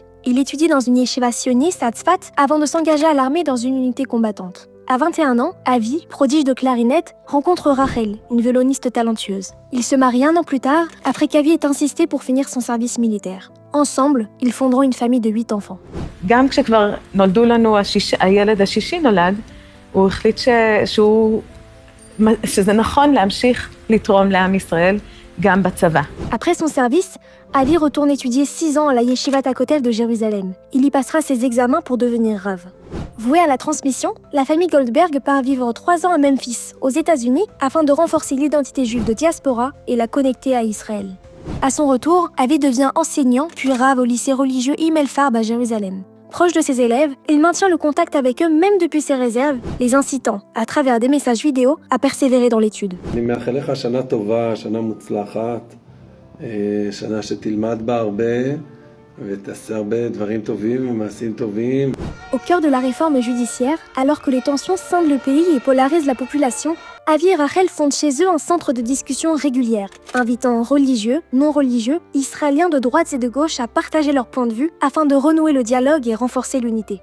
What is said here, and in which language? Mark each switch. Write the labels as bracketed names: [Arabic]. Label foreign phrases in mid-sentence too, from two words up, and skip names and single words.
[French] Il étudie dans une yeshiva sioniste à Tzfat avant de s'engager à l'armée dans une unité combattante. À 21 ans, Avi, prodige de clarinette, rencontre Rachel, une violoniste talentueuse. Ils se marient 1 an plus tard, après qu'Avi ait insisté pour finir son service militaire. Ensemble, ils fonderont une famille de 8 enfants. [Hebrew] גם כשכבר נולדו לנו הילד השישי נולד, הוא החליט שזה נכון להמשיך לתרום לעם ישראל גם בצבא. [French] Après son service, Avi retourne étudier 6 ans à la Yeshivat Hakotel de Jérusalem. Il y passera ses examens pour devenir Rav. Voué à la transmission, la famille Goldberg part vivre 3 ans à Memphis, aux États-Unis, afin de renforcer l'identité juive de diaspora et la connecter à Israël. À son retour, Avi devient enseignant puis Rav au lycée religieux Himmel Farb à Jérusalem. Proche de ses élèves, il maintient le contact avec eux même depuis ses réserves, les incitant, à travers des messages vidéo, à persévérer dans l'étude. [Hebrew] אני מאחל לך שנה טובה, שנה מוצלחת, שנה שתלמד בה הרבה ותעשה הרבה דברים טובים ומעשים טובים. [French] Au cœur de la réforme judiciaire, alors que les tensions scindent le pays et polarisent la population, Avi et Rachel fondent chez eux un centre de discussion régulière, invitant religieux, non-religieux, israéliens de droite et de gauche à partager leurs points de vue afin de renouer le dialogue et renforcer l'unité.